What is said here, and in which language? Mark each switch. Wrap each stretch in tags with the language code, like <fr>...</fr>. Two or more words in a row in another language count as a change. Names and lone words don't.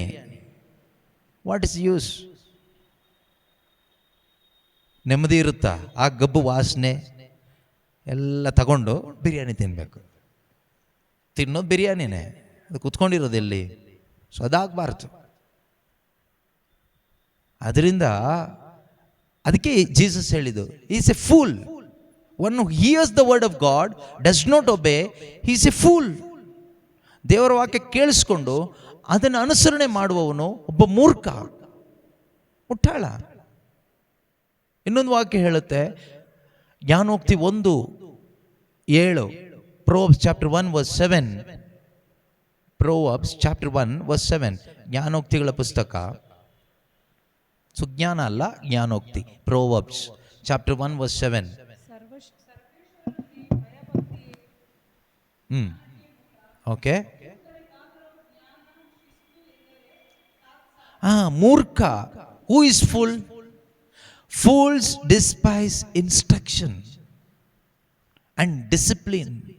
<en>What is use?</en> <kn>ನೆಮ್ಮದಿ ಇರುತ್ತಾ? ಆ ಗಬ್ಬು ವಾಸನೆ ಎಲ್ಲ ತಗೊಂಡು ಬಿರಿಯಾನಿ ತಿನ್ನಬೇಕು. ತಿನ್ನೋದು ಬಿರಿಯಾನಿನೇ, ಅದು ಕುತ್ಕೊಂಡಿರೋದು ಎಲ್ಲಿ? ಸೊ ಅದಾಗಬಾರ್ದು. ಅದರಿಂದ ಅದಕ್ಕೆ ಜೀಸಸ್ ಹೇಳಿದ್ದು,</kn> <en>is a fool. One who hears the word of God, does not obey, he is a fool.</en> <kn>ದೇವರ ವಾಕ್ಯ ಕೇಳಿಸ್ಕೊಂಡು ಅದನ್ನು ಅನುಸರಣೆ ಮಾಡುವವನು ಒಬ್ಬ ಮೂರ್ಖ, ಮುಟ್ಟಾಳ. ಇನ್ನೊಂದು ವಾಕ್ಯ ಹೇಳುತ್ತೆ, ಜ್ಞಾನೋಕ್ತಿ 1:7,</kn> <en>Proverbs chapter 1 verse 7, Proverbs chapter 1 verse 7,</en> <kn>ಜ್ಞಾನೋಕ್ತಿಗಳ ಪುಸ್ತಕ. ಸುಜ್ಞಾನ ಅಲ್ಲ, ಜ್ಞಾನೋಕ್ತಿ.</kn> <en>Proverbs chapter 1 verse 7.</en> <kn>ಓಕೆ. ಮೂರ್ಖ.</kn> <en>Who is full? Fools despise instruction. And discipline.</en>